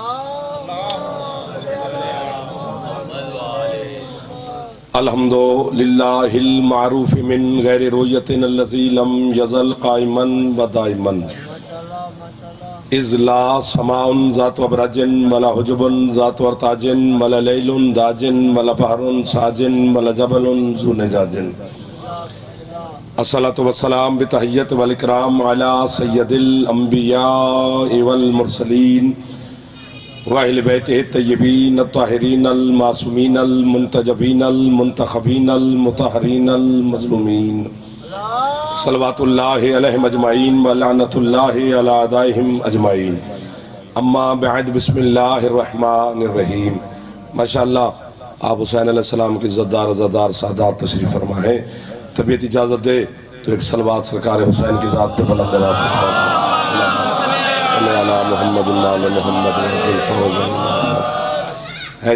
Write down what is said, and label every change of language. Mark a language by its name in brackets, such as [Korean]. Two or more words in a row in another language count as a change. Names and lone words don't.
[Arabic] الحمد للہ المعروف من غیر رویت الذی لم یزل قائما و دائما اذ لا سماء ذات ابرجن ولا حجب ذات ورتاجن ولا لیل داجن ولا بحر ساجن ولا جبل ذو نجاجن. الصلاة والسلام بتحیت والاکرام علی سید الانبیاء والمرسلین واہل بیتہ الطیبین الطاہرین المعصومین المنتجبین المنتخبین المطہرین المظلومین صلوات اللہ علیہم اجمعین ولعنت اللہ علی اعدائہم اجمعین. اما بعد بسم اللہ الرحمن الرحیم. [Urdu] ماشاءاللہ آپ حسین [Arabic] علیہ السلام [Urdu] کی عزتدار عزادار سادات تشریف فرما ہے. طبیعت اجازت دے تو ایک صلوات سرکار حسین کی ذات پہ بلند آواز سے [Arabic] صلی علی محمد [Urdu] اللہ محمد ہے.